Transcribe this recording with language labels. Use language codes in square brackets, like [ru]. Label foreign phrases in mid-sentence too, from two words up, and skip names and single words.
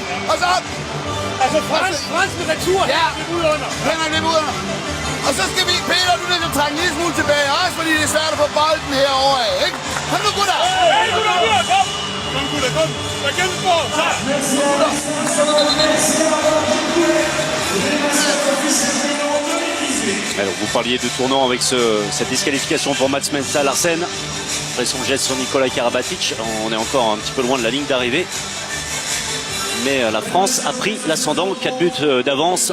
[da] Og så... Altså Frans med retur, ja, ud under. Henrik løb ud under. Og så skal vi, Peter, du skal trække en lille smule tilbage, også fordi det er svært at få bolden herovre af, ikke? Kom nu, gutter! Hey, gutter, kom! Kom, gutter, kom! Der kæmpe på, så! [fr] Alors vous parliez de tournant avec cette disqualification pour Mats Mensa Larsen. Après son geste sur Nikola Karabatic, on est encore un petit peu loin de la ligne d'arrivée. Mais la France a pris l'ascendant, 4 buts d'avance.